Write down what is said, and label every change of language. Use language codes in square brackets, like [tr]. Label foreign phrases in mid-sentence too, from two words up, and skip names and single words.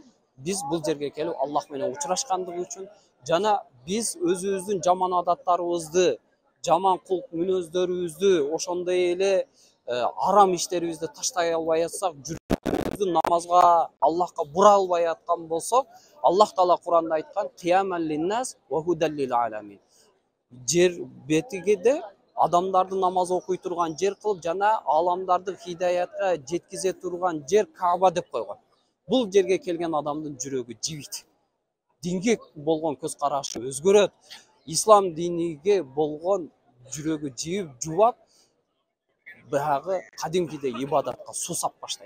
[ky] Биз бул жерге келип Аллах менен учурашкандыгы үчүн жана биз өзүбүздүн жаман адаттарыбызды, жаман кулк мүнөздөрүбүздү, ошондой эле арам иштерибизди таштай албай атсак, жүрөгүбүздү намазга, Аллахка бура албай аткан болсок, Аллах Таала Куранда айткан: [ar] "قياما للناس وهدى للعالمين." [ky] Жер бетиге адамдарды намаз окуй турган жер кылып, жана аламдарды хидаятка жеткизе турган жер Кааба деп койгон. Бул жерге келген адамдын жүрөгү жибийт. Динге болгон көз карашы өзгөрөт. Ислам диниге болгон жүрөгү жибип, жубап, баягы кадимкидей ибадатка сусап баштайт.